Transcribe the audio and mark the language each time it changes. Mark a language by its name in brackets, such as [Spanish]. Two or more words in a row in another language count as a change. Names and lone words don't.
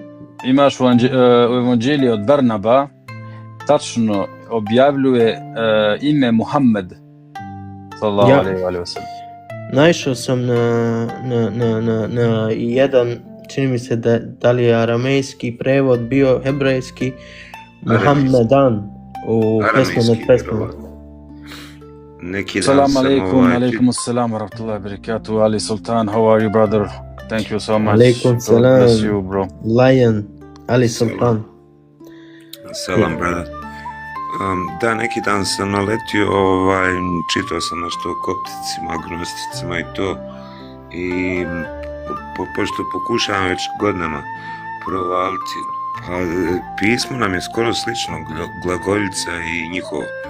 [Bosnian] Imaš u evanđeliji od Barnaba, tačno objavljuje ime Muhammed [Arabic] صلى الله عليه وسلم. [Bosnian] Naišao sam na jedan, čini mi se da li je aramejski prevod bio hebrejski, Muhammedan u pesmama. [Arabic] سلام عليكم، عليكم السلام ورحمة الله وبركاته. [English] Ali Sultan, how are you, brother? Thank you so much. [Arabic] عليكم السلام. [English] Bless you, bro. Lion, Ali Sultan. Salam, brother. [Bosnian] Da, neki dan sam naletio, čitao sam nešto o kopticima, agnosticima i to. I pošto pokušavam već godinama provaliti, pismo nam je skoro slično, glagoljica i njihovo.